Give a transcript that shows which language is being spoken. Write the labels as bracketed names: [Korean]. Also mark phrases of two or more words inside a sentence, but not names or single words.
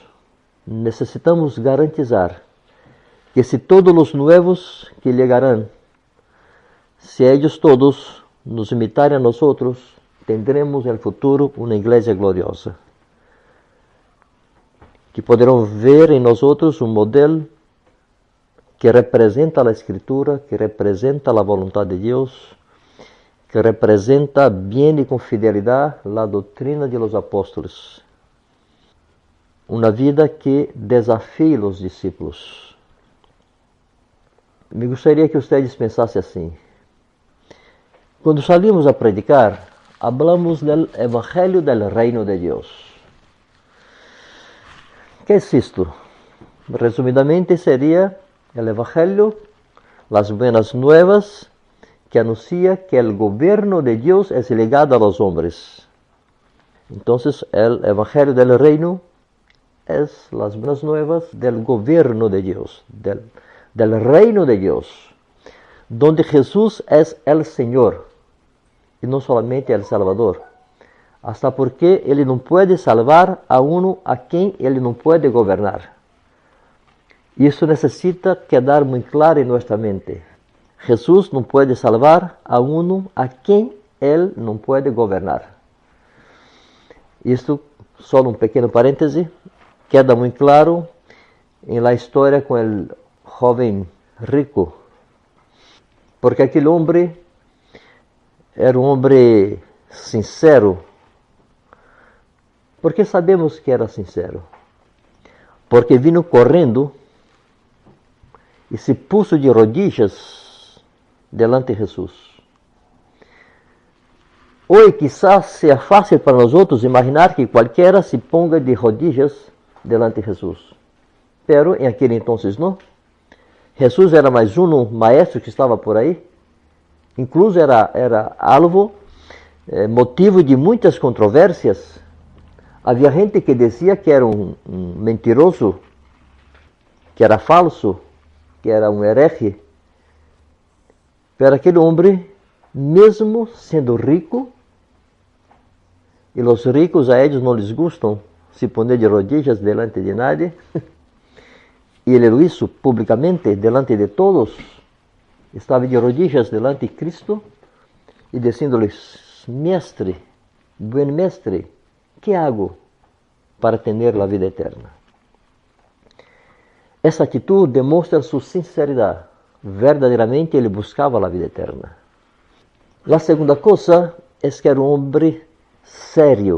[Spanish] Necesitamos garantizar que si todos los nuevos que llegarán, si ellos todos nos imitarem a nosotros, tendremos en el futuro una iglesia gloriosa, que poderão ver en nosotros un modelo que representa la Escritura, que representa la voluntad de Dios, que representa bien y con fidelidad la doctrina de los apóstoles. Una vida que desafie los discípulos. Me gustaría que ustedes [Portuguese] pensassem assim: [Spanish] quando salimos a predicar, hablamos del Evangelio del Reino de Dios. ¿Qué es esto? Resumidamente sería el Evangelio, las buenas nuevas que anuncia que el gobierno de Dios es ligado a los hombres. Entonces el Evangelio del Reino es las buenas nuevas del gobierno de Dios, del reino de Dios, donde Jesús es el Señor y no solamente el Salvador. Hasta porque [Portuguese] Ele não pode salvar [Spanish] a uno [Portuguese] a quem Ele não pode governar. Isso necessita quedar muito claro em nossa mente. Jesus não pode salvar a a quem ele não pode governar. Isto, só um pequeno parêntese, queda muito claro em la história com o jovem rico. Porque aquele homem era um homem sincero. Por que sabemos que era sincero? [Spanish] Porque vino [Portuguese] correndo e [Spanish] se puso de rodillas delante de Jesus. [Portuguese] Hoje quizás seja fácil para nós outros imaginar que qualquer [Spanish] se ponga de rodillas delante de Jesus. [Portuguese] Pero em aquele entonces não. Jesus era mais maestro que estava por aí. Incluso era alvo, motivo de muitas controvérsias. Havia gente que dizia que era um mentiroso, que era falso, que era um herege. Pero aquele homem, mesmo sendo rico, e os ricos a eles não lhes gustam [Spanish] se poner de rodillas delante de nadie, [Portuguese] e ele [Spanish] lo hizo publicamente delante de todos, [Portuguese] estava [Spanish] de rodillas delante de Cristo [Portuguese] e dizendo-lhes: Mestre, buen mestre, [Spanish] que hago [Portuguese] para ter a vida eterna? Essa atitude demonstra sua sinceridade. Verdadeiramente ele buscava a vida eterna. A segunda coisa é que era um homem sério.